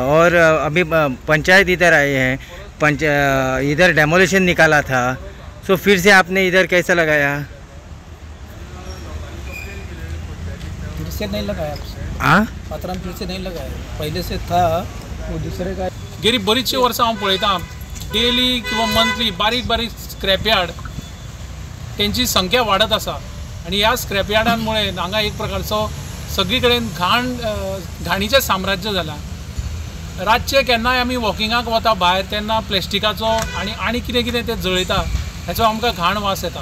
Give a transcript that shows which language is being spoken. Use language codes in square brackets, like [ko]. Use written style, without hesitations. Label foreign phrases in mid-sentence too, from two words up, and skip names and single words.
[hi] और अभी पंचायत इधर आए हैं, इधर डेमोलिशन निकाला था, तो फिर से आपने इधर कैसा लगाया? फिर से नहीं लगाया. हाँ, पात्राम फिर से नहीं लगाया, पहले से था वो दूसरे का. [kok] गेली बरीचशी वर्सां हांव पळयतां, डेली किंवा मंथली बारीक बारीक [en] scrap yard [kok] त्यांची संख्या वाढत आसा. आणि ह्या स्क्रॅप यार्डांमुळे हांगा एक प्रकारचो सगळी कडेन घाणीचें साम्राज्य जालां. रातचे केन्नाय आमी वॉकिंगाक वता भायर तेन्ना प्लॅस्टिकाचो आनी कितें कितें ते जळयता, हेचो आमकां घाण वास येता.